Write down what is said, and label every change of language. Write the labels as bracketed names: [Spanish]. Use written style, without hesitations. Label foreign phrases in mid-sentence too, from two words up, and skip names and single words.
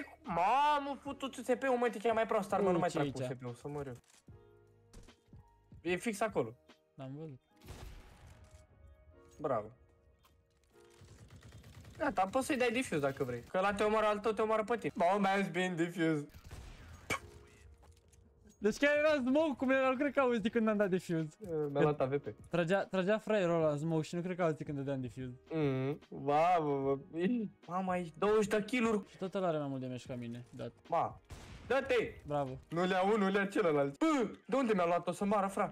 [Romanian] Mamă, futu-ți SP-ul, mă, te chiar mai prost, armă, nu mai trag cu SP-ul, să mor eu. E fix acolo. N-am văzut. Bravo. Gata, poți să-i dai diffuse dacă vrei. Că la te omoară al tău, te omoară pe tine. [English] Bomb has been diffused. [Romanian] Deci chiar era smoke cum era, nu cred că auzi când am dat defuse. Mi-a luat AVP. Tragea fraierul ăla în smoke și nu cred că auzi când dădeam defuse. Mamă, aici 20 de kill-uri. Și tot ăla are mai mult damage ca mine, dat. Ma, dă-te! Bravo. Nu le-a unul, nu le-a celălalt. Bă, de unde mi-a luat-o să moară, fra?